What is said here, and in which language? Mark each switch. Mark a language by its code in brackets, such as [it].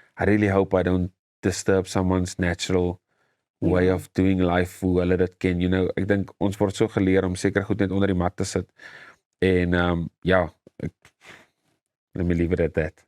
[en] I really hope I don't disturb someone's natural way of doing life, [af] hoe hulle dit ken, [en] you know. [af] Ek dink ons word so geleer om seker goed net onder die mat te sit. [en] En let me leave it at that.